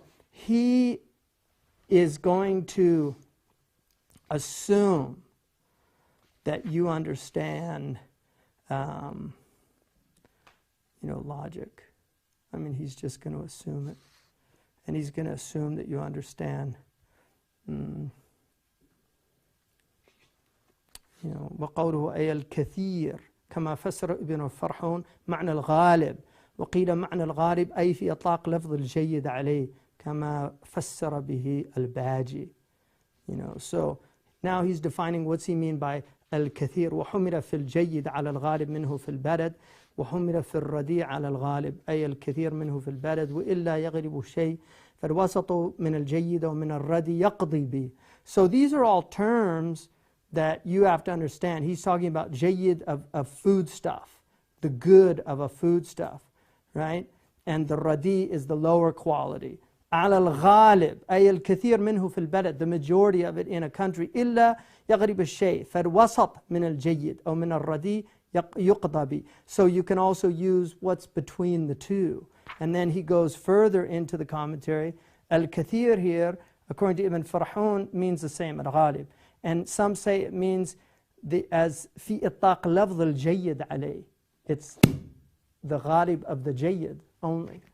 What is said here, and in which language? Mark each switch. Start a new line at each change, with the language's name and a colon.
English: He is going to assume that you understand, logic. I mean, he's just going to assume it. And he's going to assume that you understand,
Arabic: وَقَوْلُهُ أَيَ الْكَثِيرُ كما فسر ابن فرحون معنى الغالب وقيل معنى الغالب أي في إطلاق لفظ الجيد عليه كما فسر به الباجي.
English: So now he's defining what's he mean by الكثير.
Arabic: وحمل في الجيد على الغالب منه في البلد وحمل في الرديء على الغالب أي الكثير منه في البلد وإلا يغلب شيء فالوسط من الجيد ومن الردي يقضي به.
English: So these are all terms that you have to understand. He's talking about jayyid of food stuff, the good of a food stuff, right? And the radi is the lower quality.
Arabic: على الغالب أي الكثير منه في البلد,
English: the majority of it in a country.
Arabic: إلا يغلب الشيء فالوسط من الجيد أو من الردي يقضى به.
English: So you can also use what's between the two. And then he goes further into the commentary. Al-Kathir here, according to Ibn Farhun, means the same, al-Ghalib. And some say it means as
Arabic: في إطلاق لفظ الجيد عليه.
English: It's the Ghalib of the Jayyid only.